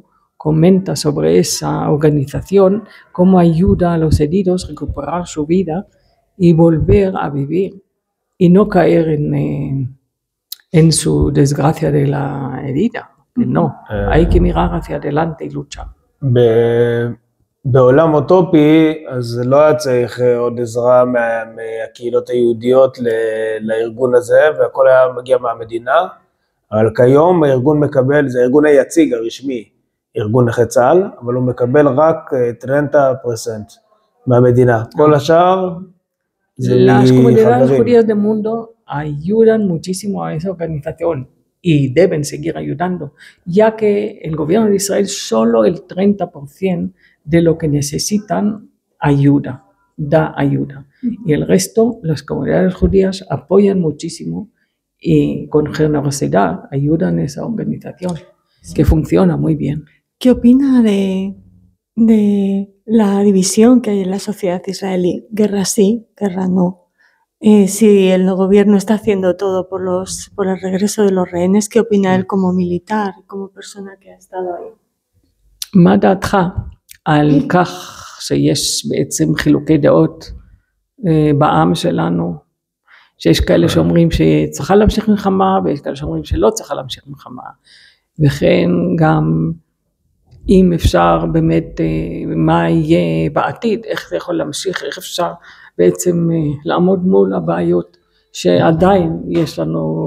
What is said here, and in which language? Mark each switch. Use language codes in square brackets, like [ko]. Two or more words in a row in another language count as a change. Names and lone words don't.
[es] Comenta sobre esa organización, cómo ayuda a los heridos a recuperar su vida y volver a vivir y no caer en su desgracia de la herida. Que no, hay que mirar hacia adelante y luchar. [he] בעולם אוטופי, אז לא היה צריך עוד עזרה מהקהילות היהודיות לארגון הזה, והכל היה מגיע מהמדינה, אבל כיום הארגון מקבל, זה הארגון היציג הרשמי, ארגון נכי צה"ל, אבל הוא מקבל רק 30% מהמדינה. כל השאר זה [es] Las comunidades judías del mundo ayudan muchísimo a esa organización y deben seguir ayudando, ya que el gobierno de Israel solo el 30% de lo que necesitan ayuda, da ayuda. Y el resto, las comunidades judías apoyan muchísimo y con generosidad ayudan a esa organización, que funciona muy bien. ¿Qué opina de la división que hay en la sociedad israelí? Guerra sí, guerra no. Si el gobierno está haciendo todo por el regreso de los rehenes, ¿qué opina él como militar, como persona que ha estado ahí? [he] מה דעתך על כך שיש בעצם חילוקי דעות בעם שלנו, שיש כאלה שאומרים שצריכה להמשיך מלחמה ויש כאלה שאומרים שלא צריכה להמשיך מלחמה, וכן גם אם אפשר באמת מה יהיה בעתיד, איך זה יכול להמשיך, איך אפשר בעצם לעמוד מול הבעיות שעדיין יש לנו.